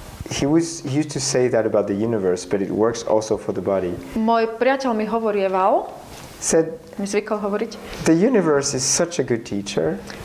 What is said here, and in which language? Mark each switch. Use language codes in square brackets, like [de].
[en] He used to say that about the universe, but it works also for the body. [sk] Môj priateľ mi hovorieval. Mi zvykol hovoriť. [en] The universe is such a good teacher.